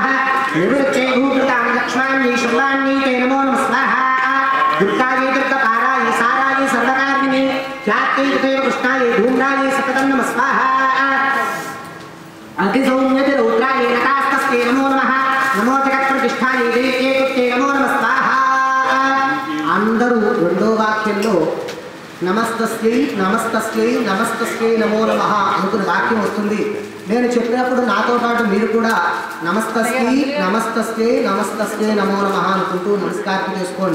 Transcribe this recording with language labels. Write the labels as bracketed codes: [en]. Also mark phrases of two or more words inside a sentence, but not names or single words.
[sa] निवृत्यै भूकृतां लक्ष्माण्यै शर्वाण्यै ते नमो नमः स्वाहा. दुर्गायै दुर्गपारायै सारायै सर्वकारिण्यै ख्यात्यै तथैव कृष्णायै धूम्रायै सततं नमः स्वाहा. अग्निसौम्यति रौद्रायै नकास्तस्यै नमो नमः. नमो जगत्प्रतिष्ठायै देव्यै कृत्यै नमो नमः स्वाहा. [te] అందరూ రెండో వాక్యంలో [sa] నమస్తస్యై నమస్తస్యై నమస్తస్యై నమో నమః [te] అనుకున్న వాక్యం వస్తుంది. నేను చెప్పినప్పుడు నాతో పాటు మీరు కూడా [sa] నమస్తస్యై నమస్తస్యై నమస్తస్యై నమో నమః [te] అనుకుంటూ నమస్కారం చేసుకోండి.